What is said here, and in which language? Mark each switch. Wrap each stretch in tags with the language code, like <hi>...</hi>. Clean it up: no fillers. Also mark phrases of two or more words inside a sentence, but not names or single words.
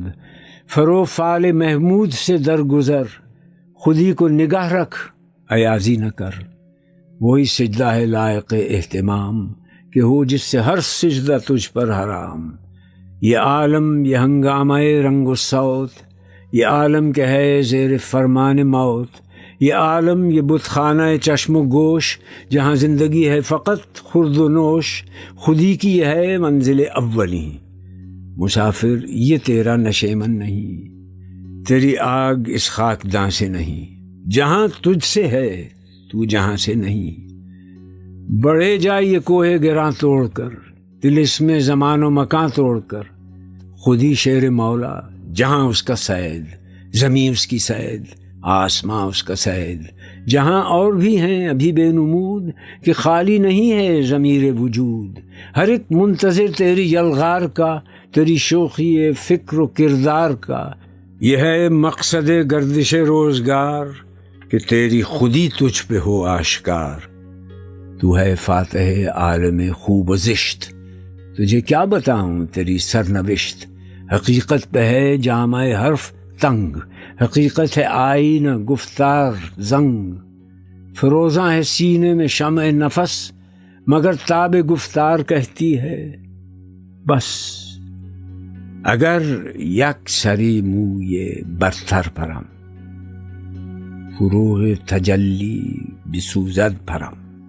<ur>فرو فال محمود سے درگزر، خودی کو نگاہ رکھ ایازی نہ کر۔ وہی سجدہ ہے لائق اہتمام، کہ ہو جس سے ہر سجدہ تجھ پر حرام۔ یہ عالم یہ ہنگامہ رنگ و صوت، یہ عالم کہ ہے زیر فرمان موت۔ یہ عالم یہ بت خانہ چشم و گوش، جہاں زندگی ہے فقط خورد و نوش۔ خودی کی یہ ہے منزل اولی، مسافر یہ تیرا نشیمن نہیں۔ تیری آگ اس خاکداں سے نہیں، جہاں تجھ سے ہے تو جہاں سے نہیں۔ بڑھے جا یہ کوہ گراں توڑ کر، طلسم زمان و مکان توڑ کر۔ خودی شیر مولا جہاں اس کا سید، زمین اس کی سید۔ آسماں اس کا سید، جہاں اور بھی ہیں ابھی بے نمود، کہ خالی نہیں ہے ضمیر وجود، ہر ایک منتظر تیری یلغار کا، تیری شوخی فکر و کردار کا، یہ ہے مقصد گردش روزگار، کہ تیری خودی تجھ پہ ہو آشکار۔ تو ہے فاتح عالم خوب و زشت، تجھے کیا بتاؤں تیری سرنوشت، حقیقت پہ ہے جامع حرف تنگ، حقیقت ہے آئینہ گفتار زنگ، فروزاں ہے سینے میں شمع نفس، مگر تاب گفتار کہتی ہے بس۔</ur> <fa>اگر یک سری موی برتر پرم، فروغ تجلی بسوزد پرم۔</fa>